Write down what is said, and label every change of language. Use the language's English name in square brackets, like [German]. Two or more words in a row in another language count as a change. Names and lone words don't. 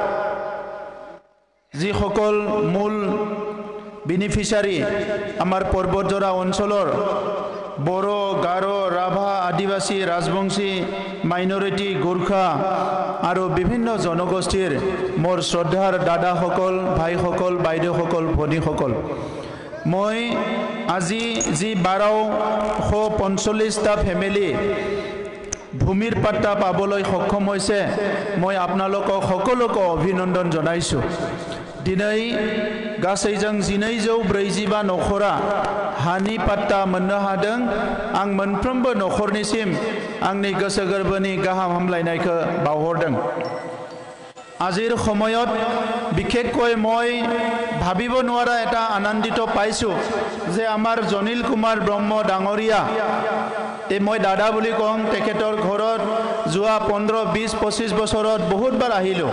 [Assamese] যিসকল মূল বেনিফিচিয়াৰী আমাৰ পৰ্বতজোৰা অঞ্চলৰ বড়ো, গাৰো, ৰাভা, আদিবাসী, ৰাজবংশী, মাইনৰিটি, গোৰ্খা আৰু বিভিন্ন জনগোষ্ঠীৰ মোৰ শ্ৰদ্ধাৰ দাদাসকল, ভাইসকল, বাইদেউসকল, ভনীসকল, মই আজি যি 1245টা ফেমিলি ভূমিৰ পাট্টা পাবলৈ সক্ষম হৈছে, মই আপোনালোকক সকলোকে অভিনন্দন জনাইছোঁ। [Bodo] दिनै गासैजों 1245 नखरा हानि पाट्टा मोननो हादों। आं मोनफ्रोमबो नखरनिसिम आंनि गोसो गोरबोनि गाहाम हामलायनायखौ बावहरदों। [Assamese] আজিৰ সময়ত বিশেষকৈ মই ভাবিব নোৱাৰা এটা আনন্দিত পাইছোঁ যে আমাৰ জনিল কুমাৰ ব্ৰহ্ম ডাঙৰীয়া, মই দাদা বুলি কওঁ, তেখেতৰ ঘৰত যোৱা 15, 20, 25 বছৰত বহুতবাৰ আহিলোঁ।